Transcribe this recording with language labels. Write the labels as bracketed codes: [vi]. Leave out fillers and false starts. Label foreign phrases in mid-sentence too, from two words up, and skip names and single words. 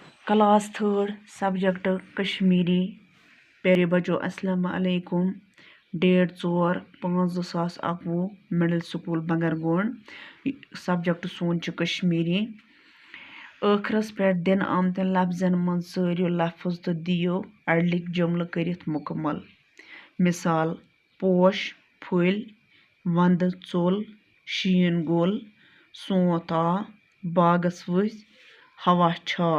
[en] class third subject Kashmiri. [hi] प्यारे बच्चों अस्सलाम वालेकुम। [en] date 4/5/2021 middle school Bangargond. subject son Kashmiri. [ks] ٲخرس پٮ۪ٹھ دِنہٕ آمتٮ۪ن لفظن منٛز ژٲرِو لفظ تہٕ دِیِو اَڑلِکۍ جملہٕ کٔرِتھ مُکمل۔ مثال: پوش پھٔلۍ، ونٛدٕ ژوٚل، شیٖن گوٚل، سونٛت آو، باغس ؤسۍ، ہوا چھاو۔